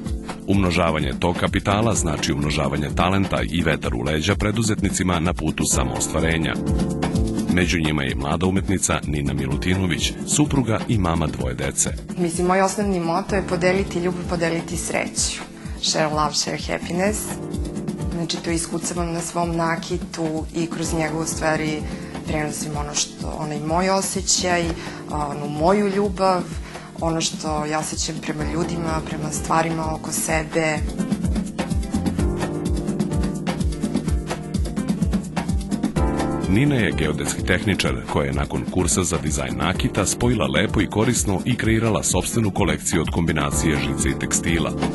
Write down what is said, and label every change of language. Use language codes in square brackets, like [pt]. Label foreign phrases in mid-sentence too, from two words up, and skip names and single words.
[sr] Umnožavanje tog kapitala znači umnožavanje talenta i vetar u leđa preduzetnicima na putu samoostvarenja. Među njima je i mlada umetnica Nina Milutinović, supruga i mama dvoje dece. Mislim, moj osnovni moto je podeliti ljubav, podeliti sreću. [en] Share love, share happiness. [sr] Znači, to iskucavam na svom nakitu i kroz njegovu stvari prenosim onaj moj osjećaj, onu moju ljubav, ono što ja osjećam prema ljudima, prema stvarima oko sebe. Nina je geodetski tehničar koja je nakon kursa za dizajn nakita spojila lepo i korisno i kreirala sopstvenu kolekciju od kombinacije žice i tekstila.